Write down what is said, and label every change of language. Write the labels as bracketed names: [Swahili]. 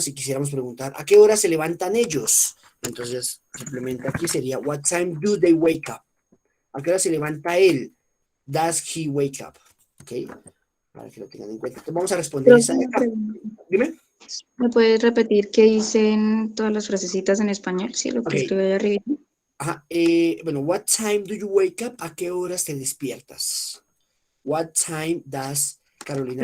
[Spanish] Si quisiéramos preguntar, ¿a qué hora se levantan ellos? Entonces, simplemente aquí sería, [English] what time do they wake up? [Spanish] ¿A qué hora se levanta él? [English] Does he wake up? [Spanish] ¿Ok? Para que lo tengan en cuenta. Entonces, vamos a responder esa de acá. Dime. ¿Me puedes repetir qué dicen todas las frasecitas en español? Sí, lo que Ok. escribe ahí arriba. Ajá, bueno, [English] what time do you wake up? [Spanish] ¿A qué horas te despiertas? [English] What time does Carolina